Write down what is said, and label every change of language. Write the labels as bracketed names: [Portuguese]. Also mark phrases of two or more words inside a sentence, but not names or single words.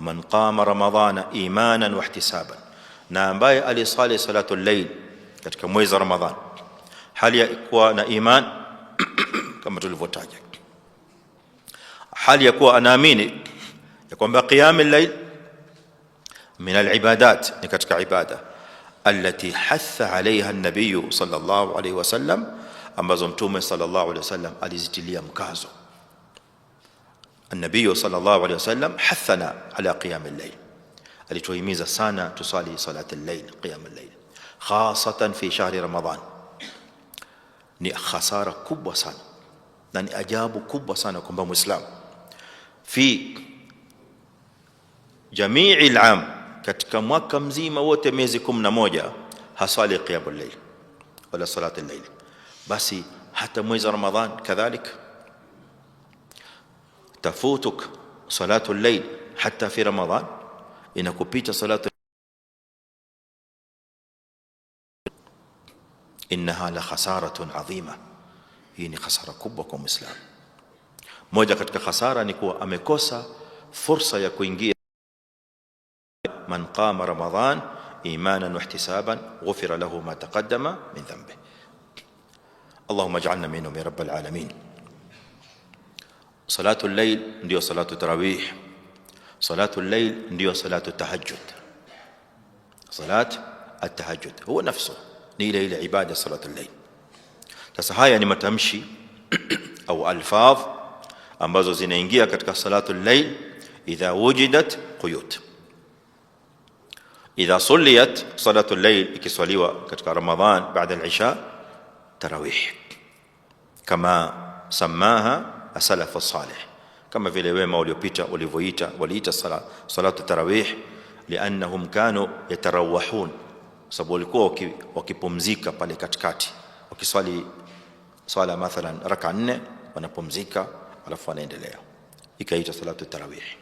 [Arabic] من قام رمضان إيمانا واحتسابا, [Swahili] na ambaye alisali [Arabic] صلاة الليل [Swahili] katika mwezi wa Ramadhan hali ya kuwa na iman kama tulivyotaja, hali ya kuwa anaamini ya kwamba [Arabic] قيام الليل من العبادات, [Swahili] ni katika ibada [Arabic] التي حث عليها النبي صلى الله عليه وسلم, [Swahili] ambazo mtume [Arabic] صلى الله عليه وسلم [Swahili] alizitilia mkazo. [Arabic] النبي صلى الله عليه وسلم حثنا على قيام الليل, [Swahili] alituhimiza sana tusali [Arabic] صلاة الليل قيام الليل خاصة في شهر رمضان. [Swahili] Ni khasara kubwa sana na ni ajabu kubwa sana kwamba muislam fi [Arabic] جميع العام, [Swahili] katika mwaka mzima wote miezi 11 hasali [Arabic] قيام الليل [Swahili] wala [Arabic] صلاة الليل, [Swahili] basi hata mwezi wa Ramadhan kadhalika [Arabic] تفوتك صلاة الليل حتى في رمضان, inakupita صلاة إنها لخسارة عظيمة. [Swahili] Hii ni khasara kubwa kwa Muislamu. Moja katika khasara ni kuwa amekosa fursa ya kuingia. [Arabic] من قام رمضان إيمانا واحتسابا غفر له ما تقدم من ذنبه. اللهم اجعلنا منهم يا رب العالمين. صلاة الليل ndio صلاة التراويح صلاة الليل ndio صلاة التهجد. صلاة التهجد هو نفسه [Swahili] ni ile ibada [Arabic] صلاة الليل. [Swahili] Sasa haya ni matamshi au alfadh ambazo zinaingia katika [Arabic] صلاة الليل إذا وجدت قيود. إذا صليت صلاة الليل, [Swahili] ikiswaliwa katika Ramadhan baada al-isha, tarawih [Arabic] كما سماها السلف الصالح, [Swahili] kama vile wema waliopita waliita [Arabic] صلاة التراويح, لأنهم كانوا يتراوحون, [Swahili] sababu walikuwa wakipumzika pale katikati, wakiswali swala mathalan raka 4 wanapumzika alafu wanaendelea, ikaitwa [Arabic] صلاة التراويح.